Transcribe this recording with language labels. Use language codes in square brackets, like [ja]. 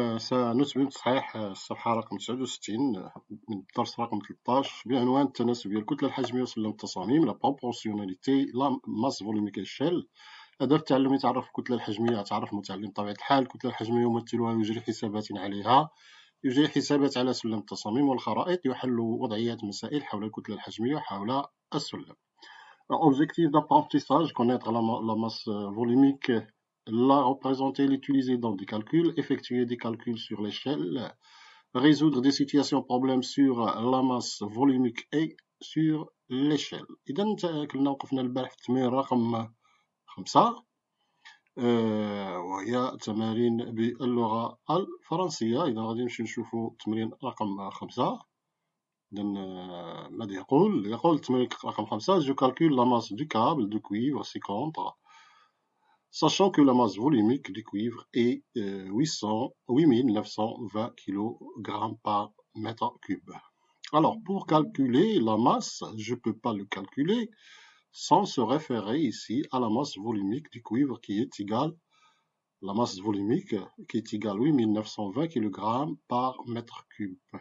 [ar] سنثبت تصحيح الصفحة رقم 69 من الدرس رقم 13 بعنوان التناسب ديال الكتلة الحجمية وسلم التصاميم [fr] لا بروبورسيوناليتي لا ماس فوليميك إيشيل. [ar] هدف التعلم تعرف الكتلة الحجمية. تعرف المتعلم طبيعة الحال الكتلة الحجمية يمثلها يجري حسابات عليها، يجري حسابات على سلم التصاميم والخرائط، يحل وضعيات مسائل حول الكتلة الحجمية وحول السلم. [fr] Objectif d'apprentissage, connaître la masse volumique, la représenter, l'utiliser dans des calculs, effectuer des calculs sur l'échelle, résoudre des situations problèmes sur la masse volumique et sur l'échelle. [ar] إذا كنا وقفنا البارح في التمرين رقم 5 وهي تمارين باللغة الفرنسية. إذا غادي نمشيو نشوفو التمرين رقم 5. إذا ماذا يقول التمرين رقم 5: [fr] Je calcule la masse du câble de cuivre ci-contre, sachant que la masse volumique du cuivre est 8920 kg par mètre cube. Alors, pour calculer la masse, je ne peux pas le calculer sans se référer ici à la masse volumique du cuivre qui est égale, la masse volumique qui est égale 8920 kg par mètre cube.